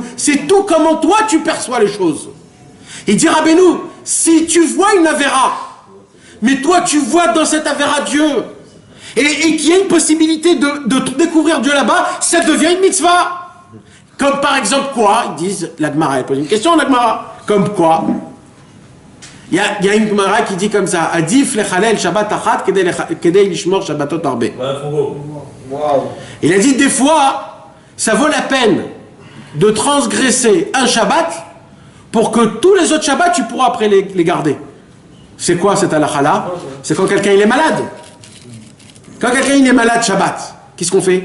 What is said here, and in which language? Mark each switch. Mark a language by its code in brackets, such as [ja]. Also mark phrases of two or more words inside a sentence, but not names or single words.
[fr] C'est tout comment toi tu perçois les choses. Il dit Rabbeinu, si tu vois une avéra, mais toi tu vois dans cette avéra Dieu, et qu'il y a une possibilité de découvrir Dieu là-bas, ça devient une mitzvah. Comme par exemple quoi? Ils disent, la Gemara, elle pose une question, la Gemara. Comme quoi? Il y a une Gemara qui dit comme ça, [he] עדיף לחלל שבת אחת כדי לשמור שבתות הרבה. [fr] Il a dit des fois, ça vaut la peine de transgresser un Shabbat pour que tous les autres Shabbats, tu pourras après les garder. C'est quoi cette halakha-là? C'est quand quelqu'un il est malade. Quand quelqu'un il est malade Shabbat, qu'est-ce qu'on fait?